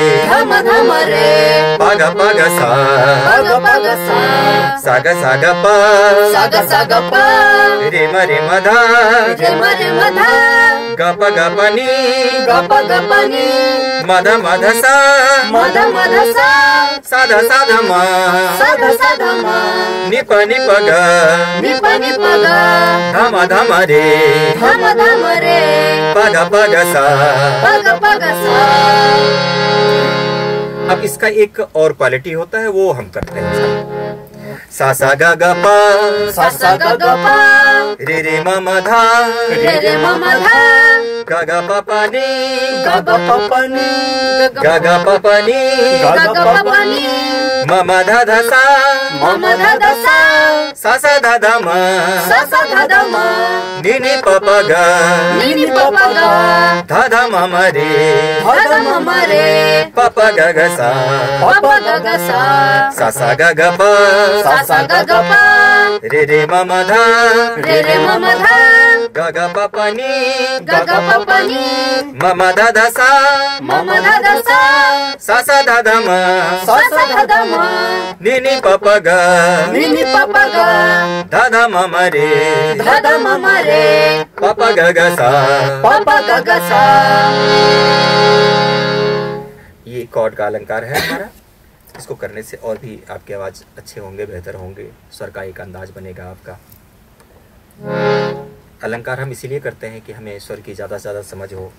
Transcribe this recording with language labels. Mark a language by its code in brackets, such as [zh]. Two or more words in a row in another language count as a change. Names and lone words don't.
[hi] प ग सा ग प रे म ध ग प नि म ध सा ध म नि प ग ध म रे प ग सा। अब इसका एक और क्वालिटी होता है, वो हम करते हैं। सा ग प रे म ध ग प नि म ध सा ध म नि प ग ध म रे प ग सा ग प रे म ध गा गा पा पा नी, गा गा पा पा नी, म म दा दा सा, म म दा दा सा दा दा म, सा सा दा दा म, नी नी पा पा गा, नी नी पा पा गा, धा धा म म रे, धा धा म म रे, पा पा गा गा सा, पा पा गा गा सा। ये कॉर्ड का अलंकार है हमारा। इसको करने से और भी आपकी आवाज़ अच्छे होंगे, बेहतर होंगे, स्वर का एक अंदाज बनेगा आपका। अलंकार हम इसीलिए करते हैं कि हमें स्वर की ज़्यादा से ज़्यादा समझ हो।